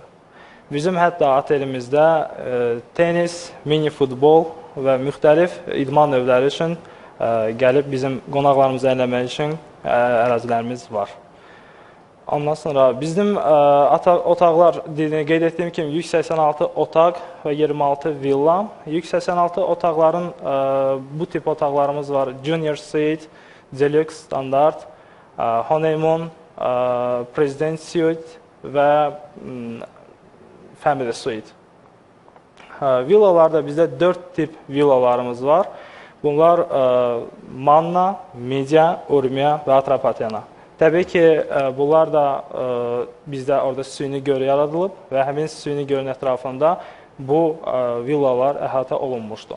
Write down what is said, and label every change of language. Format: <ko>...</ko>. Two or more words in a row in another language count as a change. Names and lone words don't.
<az>Bizim hətta otelimizdə tenis, mini futbol və müxtəlif idman növləri üçün gəlib bizim qonaqlarımızı əyləmək üçün ərazilərimiz var. Ondan sonra bizim otaqlar, qeyd etdiyim kimi 186 otaq və 26 villa. 186 otaqların bu tip otaqlarımız var. Junior Suite, Deluxe Standard, Honeymoon, President Suite və Family Suite. Villalarda bizdə 4 tip villalarımız var. Bunlar Manna, Media, Urmiya və Atropatena. Təbii ki, bunlar da bizdə orada süni göl yaradılıb və həmin süni gölün ətrafında bu villalar əhatə olunmuşdur.</az>